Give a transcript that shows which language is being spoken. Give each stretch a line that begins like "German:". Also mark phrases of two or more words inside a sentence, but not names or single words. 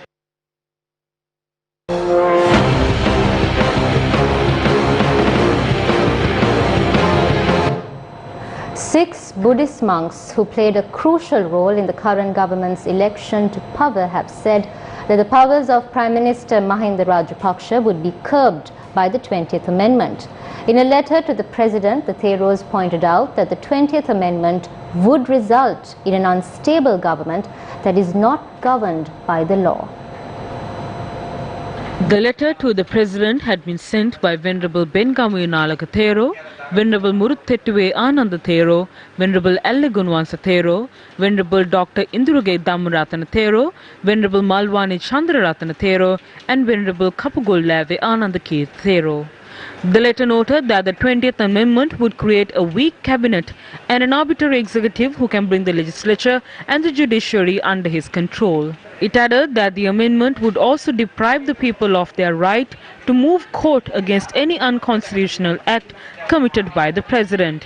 English: Six Buddhist monks who played a crucial role in the current government's election to power have said that the powers of Prime Minister Mahinda Rajapaksa would be curbed by the 20th Amendment. In a letter to the President, the Theros pointed out that the 20th Amendment would result in an unstable government that is not governed by the law. The letter to the President had been sent by Venerable Bengamu Nalaka Thero, Venerable Muruthettuwe Ananda Thero, Venerable Allegunwansa Thero, Venerable Dr. Indurage Dhammaratana Thero, Venerable Malwani Chandraratana Thero, and Venerable Kapugol Lave Anandaki Thero. The letter noted that the 20th Amendment would create a weak cabinet and an arbitrary executive who can bring the legislature and the judiciary under his control. It added that the amendment would also deprive the people of their right to move court against any unconstitutional act committed by the President.